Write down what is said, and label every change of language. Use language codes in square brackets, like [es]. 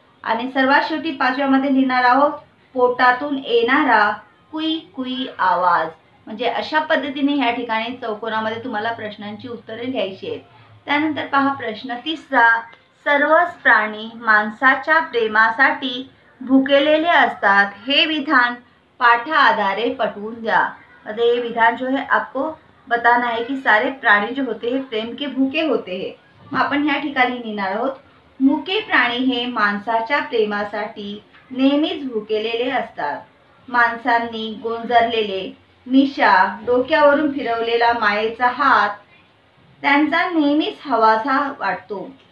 [mr] आणि सर्वात शेवटी 5व्यामध्ये लिहिणार आहोत पोटातून येणारा कुई कुई आवाज. म्हणजे अशा पद्धतीने ह्या ठिकाणी चौकोनामध्ये तुम्हाला प्रश्नांची उत्तरे लिहायची आहेत. त्यानंतर पहा प्रश्न तिसरा, सर्वच प्राणी माणसाच्या प्रेमासाठी भुकेलेले असतात. हे विधान पाठा आधारे पटवून द्या. [hi] मतलब ये विधान जो है आपको बताना है कि सारे प्राणी जो होते हैं प्रेम के भूखे होते हैं. [mr] मग आपण ह्या ठिकाणी लिहिणार आहोत, मुके प्राणी हे माणसाच्या प्रेमासाठी नेहमीच भुकेलेले असतात. माणसांनी गोंजरलेले मिशा, डोक्यावरून फिरवलेला मायेचा हात त्यांचा नेहमीच हवासा वाटतो.